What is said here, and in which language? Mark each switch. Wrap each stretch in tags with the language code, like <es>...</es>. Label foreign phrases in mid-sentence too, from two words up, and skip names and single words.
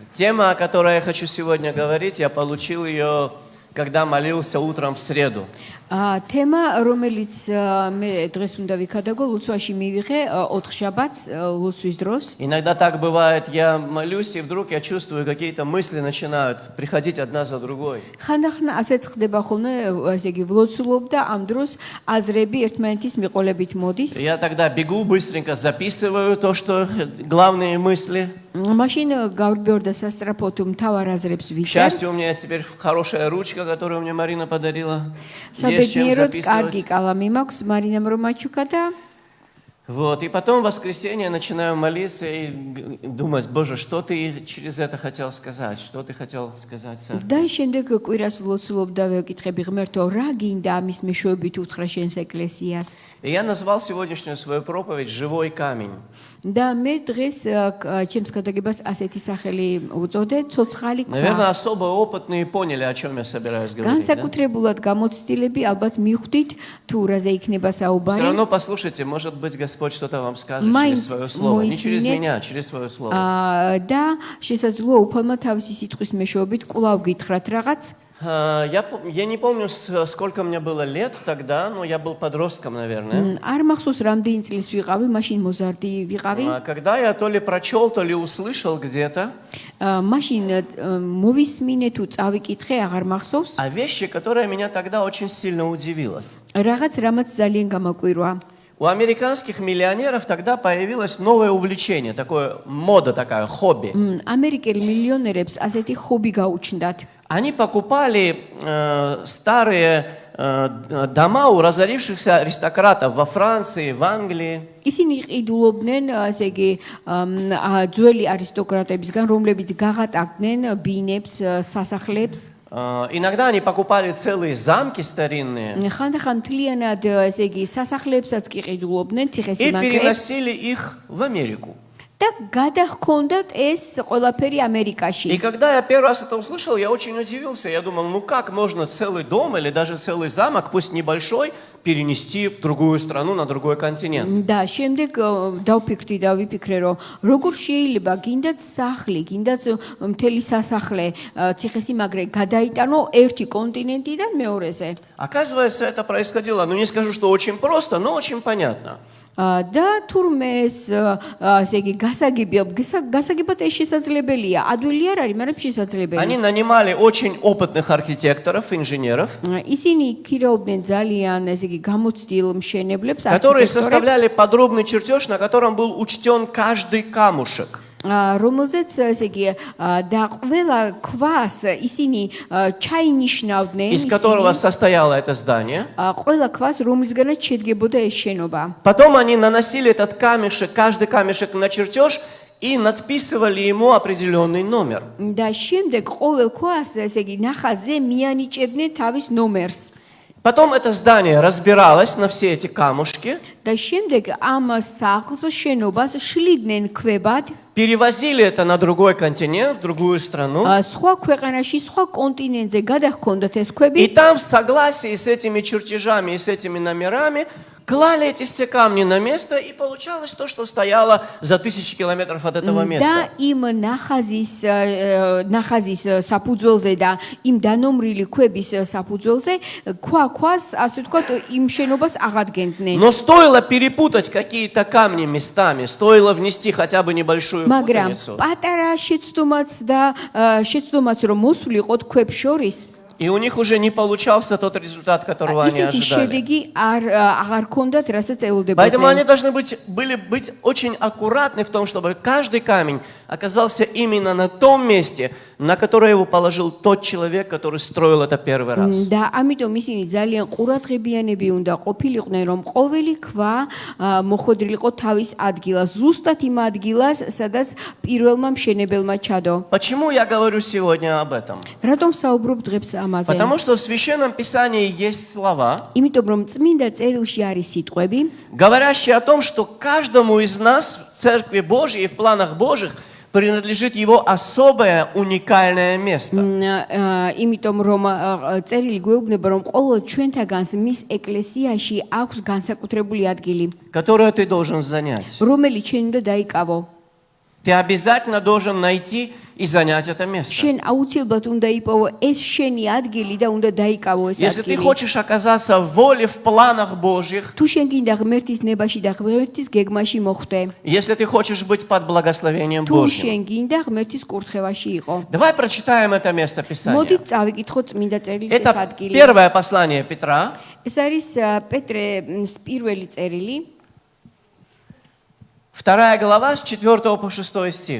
<ru>Тема, о которой я хочу сегодня говорить, я получил ее, когда молился утром в среду.</ru> <ka>თემა, რომელიც მე დღეს უნდა ვიქადაგო, ლოცვაში მივიღე 4 შაბათს ლოცვის დროს.</ka> <ru>Иногда так бывает, я молюсь, и вдруг я чувствую, какие-то мысли начинают приходить одна за другой.</ru> <ka>ხანდახან ასეც ხდება ხოლმე, ესე იგი ვლოცულობ და ამ დროს აზრები ერთმანეთის მიყოლებით მოდის.</ka> <ru>Я тогда бегу, быстренько записываю то, что главные мысли.</ru> <ka>მაშინ გავბეორ და სასტრაფოდ მთავარ აზრებს</ka> <ru>К</ru> <ka>ვიჭერ.</ka> <ru>счастью, у меня теперь хорошая ручка, которую мне Марина подарила. Есть чем</ru> <ka>საბედნიეროდ კარგი</ka> <ru>записывать.</ru> <ka>კალამი მაქვს, მარინამ რომ აჩუქა და</ka> <ru>Вот, и потом в воскресенье начинаю молиться и думать, Боже, что ты через это хотел сказать, что ты хотел сказать церкви.</ru> <ka>და შემდეგ კვირას ვლოცულობ და ვეკითხები ღმერთო, რა გინდა ამის მეშვეობით უთხრა შენს ეკლესიას.</ka> <ru>И я назвал сегодняшнюю свою проповедь «Живой камень».</ru> <ka>და მე დღეს ჩემს გადაგებას ასეთი სახელი უწოდე, ცოცხალი</ka> <ru>Наверное,</ru> <ka>ქვა.</ka> <ru>особо опытные поняли, о чем я собираюсь говорить. Да?</ru> <ka>განსაკუთრებულად გამოცდილები ალბათ მიხვდით თუ რაზე იქნება</ka> <ru>Все</ru> <ka>საუბარი.</ka> <ru>равно послушайте, может быть, Господь что-то вам скажет Майнц через свое слово. Не через моиснет. меня, через свое слово.</ru> <ka>და შესაძლოა უფალმა თავისი სიტყვის მეშვეობით კვლავ გითხრათ რაღაც.</ka> <ru>Я не помню, сколько мне было лет тогда, но я был подростком, наверное.</ru> <ka>არ მახსოვს რამდენი წლის ვიყავი, მაშინ მოზარდი ვიყავი.</ka> <ru>Когда я то ли прочел, то ли услышал где-то</ru> <ka>მაშინ მოვისმინე თუ წავიკითხე, აღარ მახსოვს.</ka> <ru>о вещи, которая меня тогда очень сильно удивила.</ru> <ka>რაღაც რამაც ძალიან გამაკვირვა.</ka> <ru>У американских миллионеров тогда появилось новое увлечение, такое мода такая, хобби.</ru> <ka>ამერიკელ მილიონერებს ასეთი ხობი გაუჩნდათ.</ka> <ru>Они покупали старые дома у разорившихся аристократов во Франции, в Англии.</ru> <ka>ისინი ყიდულობდნენ, ასე იგი, ძველი არისტოკრატებისგან, რომლებიც გაღატაკდნენ ბინებს, სასახლებს.</ka> <ru>Иногда они покупали целые замки старинные</ru> <ka>ხანდახან მთლიანად, ესე იგი, სასახლებსაც კი ყიდულობდნენ,</ka> <ru>и</ru> <ka>ციხესიმაგრეებს.</ka> <ru>переносили их в Америку.</ru> <ka>და გადაჰქონდათ ეს ყველაფერი</ka> <ru>И</ru> <ka>ამერიკაში.</ka> <ru>когда я первый раз это услышал, я очень удивился. Я думал, ну как можно целый дом или даже целый замок, пусть небольшой, перенести в другую страну, на другой континент?</ru> <ka>და შემდეგ დავფიქრდი და ვიფიქრე, რომ როგორ შეიძლება გინდათ სახლი, გინდათ მთელი სასახლე, ციხესიმაგრე გადაიტანო ერთი კონტინენტიდან მეორეზე.</ka> <ru>Оказывается, это происходило, ну не скажу, что очень просто, но очень понятно.</ru> <ka>და თურმე ეს ასე იგი გასაგებად ეს შესაძლებელია. ადვილი არ არის, მაგრამ შესაძლებელი.</ka> <ru>Они нанимали очень опытных архитекторов, инженеров,</ru> <ka>ისინი ქირაობდნენ ძალიან ესე იგი გამოცდილ მშენებლებს,</ka> <ru>которые</ru> <ka>არქიტექტორებს,</ka> <ru>составляли подробный чертеж, на котором был учтен каждый камушек.</ru> <ka>რომელზეც ესე იგი და ყველა ქვას ისინი ჩაინიშნავდნენ,</ka> <ru>Из которого состояло это здание.</ru> <ka>ყველა ქვას, რომლისგანაც შედგებოდა ეს შენობა.</ka> <ru>Потом они наносили этот камешек, каждый камешек на чертеж и надписывали ему определенный номер.</ru> <ka>და შემდეგ ყოველ ქვას ესე იგი ნახაზზე მიანიჭებდნენ თავის ნომერს.</ka> <ru>Потом это здание разбиралось на все эти камушки,</ru> <ka>და შემდეგ ამ სახლს შენობას შლიდნენ ქვებად.</ka> <ru>перевозили это на другой континент, в другую страну.</ru> <ka>სხვა ქვეყანაში, სხვა კონტინენტზე გადაჰქონდათ ეს</ka> <ru>И</ru> <ka>ქვები</ka> <ru>там в согласии с этими чертежами и с этими номерами клали эти все камни на место, и получалось то, что стояло за 1000 километров от этого</ru> <ka>და</ka> <ru>места.</ru> <ka>იმ ნახაზის საფუძველზე და იმ დანომრილი ქვების საფუძველზე ქვას, ასე ვთქვათ, იმ შენობას აღადგენდნენ.</ka> <ru>Но стоило перепутать какие-то камни местами, стоило внести хотя бы небольшую</ru> <ka>მაგრამ</ka> <ru>путаницу.</ru> <ka>პატარა შეცდომაც რომ მოსვლიყოთ ქვებს შორის,</ka> <ru>И у них уже не получался тот результат, которого они</ru> <ka>ისეთი</ka> <ru>ожидали.</ru> <ka>შედეგი აღარ ჰქონდათ, რასაც</ka> <ru>Поэтому они</ru> <ka>ელოდებოდნენ.</ka> <ru>должны были быть очень аккуратны в том, чтобы каждый камень оказался именно на том месте, на которое его положил тот человек, который строил это первый раз.</ru> <ka>და ამიტომ ისინი ძალიან ყურადღებიანები უნდა ყოფილიყვნენ, რომ ყოველი ქვა მოხვედრილიყო თავის ადგილას, ზუსტად იმ ადგილას, სადაც პირველმა მშენებელმა ჩადო.</ka> <ru>Почему я говорю сегодня об этом?</ru> <ka>რატომ საუბრობ დღეს ამაზე?</ka> <ru>Потому что в Священном Писании есть слова,</ru> <ka>იმიტომ რომ წმინდა წერილში არის სიტყვები,</ka> <ru>говорящие о том, что каждому из нас в Церкви Божьей и в планах Божьих принадлежит его особое, уникальное место.</ru> <ka>იმიტომ რომ წერილი გვეუბნება რომ ყოველ ჩვენთაგანს მის ეკლესიაში აქვს განსაკუთრებული ადგილი,</ka> <ru>которое ты должен занять.</ru> <ka>რომელიც ჩვენ უნდა დაიკავო.</ka> <ru>Ты обязательно должен найти и занять это место.</ru> <ka>შენ აუცილებლად უნდა იპოვო ეს შენი ადგილი და უნდა დაიკავო ეს</ka> <ru>Если ты</ru> <ka>ადგილი.</ka> <ru>хочешь оказаться в воле, в планах Божьих,</ru> <ka>თუ შენ გინდა ღმერთის ნებაში და ღმერთის გეგმაში მოხვდე,</ka> <ru>если ты хочешь быть под благословением</ru> <ka>თუ</ka> <ru>Божьим,</ru> <ka>შენ გინდა ღმერთის კურთხევაში იყო.</ka> <ru>давай прочитаем это место Писания.</ru> <ka>მოდით წავიკითხო წმინდა წერილის ეს</ka> <ru>Это</ru> <ka>ადგილი.</ka> <ru>первое послание Петра,</ru> <ka>ეს არის პეტრეს პირველი წერილი,</ka> <ru>2 глава с 4 по 6 стих.</ru>